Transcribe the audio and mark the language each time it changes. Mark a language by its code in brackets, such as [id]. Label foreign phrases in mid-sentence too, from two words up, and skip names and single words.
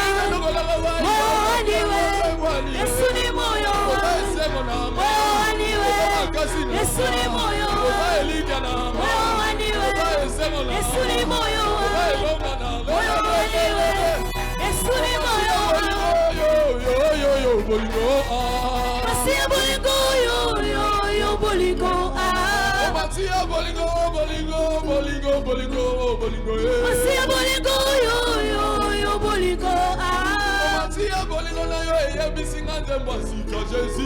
[sw] Moyoni we Yesu ni moyoni. Moyoni we Yesu ni moyoni. Moyoni we Yesu ni moyoni. Moyoni we Yesu ni moyoni. [ln] Masia bolingo yo bolingo Masia bolingo Masia bolingo yo bolingo Masia bolingo na yo ebisinga nzembo sika Jésus